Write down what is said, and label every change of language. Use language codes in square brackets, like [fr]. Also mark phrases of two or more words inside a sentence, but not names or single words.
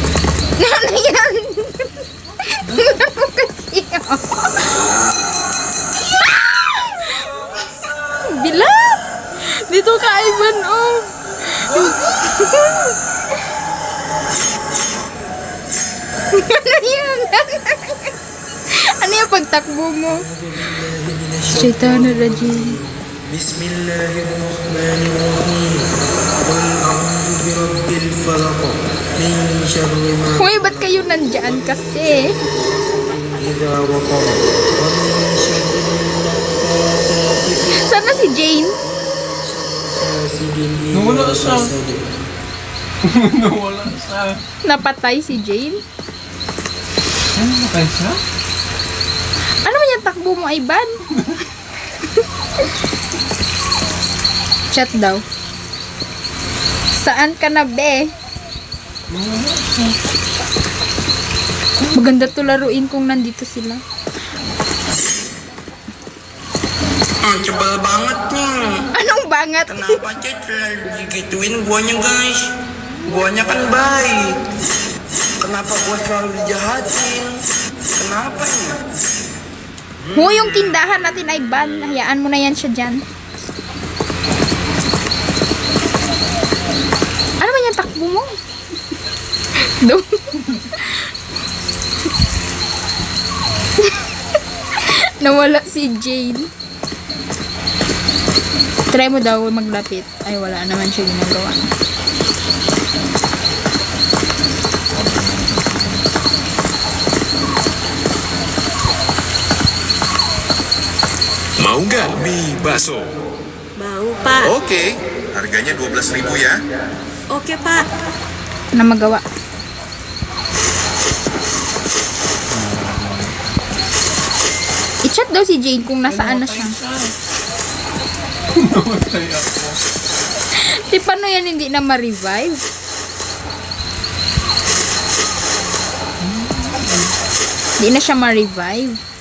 [tl] Ano yan? Tingnan mo kasi, oh. Gago ka, Ivan, oh. Ano yan? Ano yung pagtakbo mo? [ar] شيطان رجيم. بسم الله الرحمن الرحيم قل أعوذ برب الفلق من شر ما [tl] Hoy, ba't kayo nandyan kasi? [ar] إذا وقب ومن شر النفاثات في [tl] Sana si Jane? [ar] حاسد إذا [tl] Nawala siya. [ar] hasad. [tl] Nawala siya. Napatay si Jane? Ano naman siya? Ano man yung takbo mo, Ivan? Chat daw. Saan ka na, be? Nawala siya. Maganda to laruin kung nandito sila. [id] Ang cabal banget nih. [tl] Anong bangat? [id] Kenapa Chat selalu digituin guanya guys? Guanya kan baik. Kenapa gua selalu dijahatin? Kenapa ya? [tl] Ho, yung tindahan natin, Ivan. Hayaan mo na yan siya dyan. Ano man yung takbo mo? Doon. Nawala si Jane. Try mo daw maglapit. Ay, wala naman siya ginagawa. [id] Mau nggak mie bakso? Mau, Pak. Oke, harganya 12.000 ya. Oke, Pak. [tl] Na magawa. I-chat daw si Jane kung nasaan na siya. Namatay ako. Di paano yan hindi na ma-revive? Hindi na siya ma-revive.